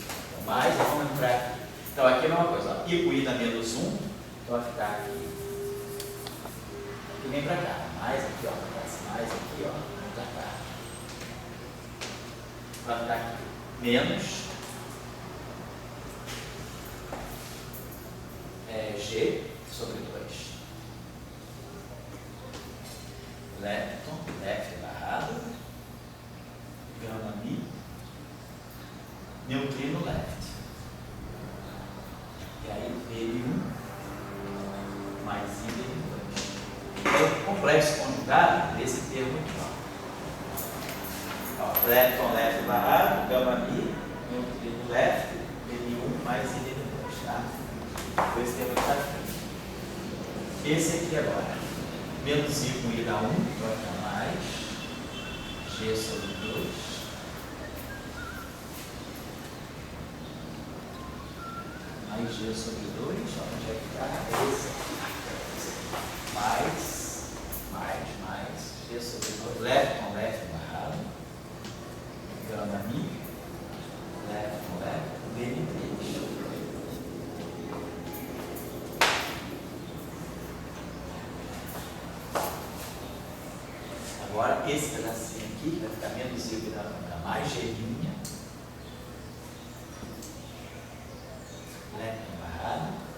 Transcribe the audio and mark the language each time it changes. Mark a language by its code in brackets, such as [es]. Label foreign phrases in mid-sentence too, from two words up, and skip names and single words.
[pt] Então, mais, vamos entrar aqui. Então, aqui é a mesma coisa, ó. I com I dá menos 1, então vai ficar aqui. E vem para cá, mais aqui, ó, mais aqui, ó, vem para cá. Vai ficar aqui, menos G sobre 2. [en] Lepton, left [pt] barrado, gama mi, [en] neutrino left. [pt] E aí, L1 mais I L2. Então, complexo conjugado desse termo aqui, ó. [en] Lepton left [pt] barrado, gama mi, [en] neutrino left, [pt] L1 mais I L2, tá? Esse termo está aqui. Esse aqui agora, menos I com I dá 1, vai ficar mais G sobre 2. Mais G sobre 2, onde é que está? Esse aqui. Mais, G sobre 2, [en] lepton left [pt] barrado, gama mi, [en] lepton left, [pt] BN3. Agora, esse pedacinho aqui vai ficar menos I, vai ficar mais G', lepton barrado,